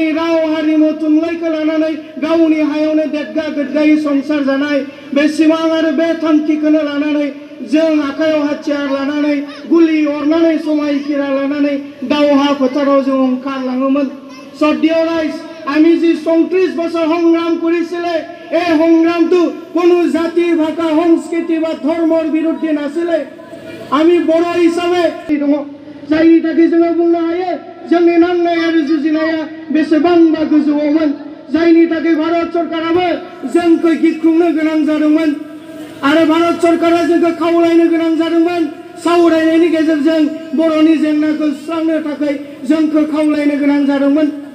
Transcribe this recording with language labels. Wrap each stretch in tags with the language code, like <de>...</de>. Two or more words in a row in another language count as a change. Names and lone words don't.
<brx>राव हारिमु थुनलाइखौ लानानै गावनि हायावनो देदगा गोदगायै संसार जानाय बे सिमां आरो बे थांखिखौनो लानानै जों आखायाव हाथियार लानानै गुलि अरनानै समायखिरा लानानै दावहा फोथाराव जों ओंखारलाङोमोन सदिय राइज</brx> <as>আমি যে ৩৬ বছর সংগ্রাম কৰিছিলে এই সংগ্রামটো কোনো জাতি ভাষা সংস্কৃতি বা ধর্মর বিরুদ্ধে নাছিলে আমি বড় হিসাবে</as> <brx>দङ जायनि थाखाय जोङो बुंनो हायो जोंनि नांनाय आरो जुजिनाया बेसेबांबा गोजौआवमोन जायनि थाखाय भारत सरकाराबो जोंखौ गिख्रंनो गोनां जादोंमोन आरो भारत सरकारा जोंखौ खावलायनो गोनां जादोंमोन सावरायनायनि गेजेरजों बर'नि जेंनाखौ सुस्रांनो थाखाय जोंखौ खावलायनो गोनां जादोंमोन</brx>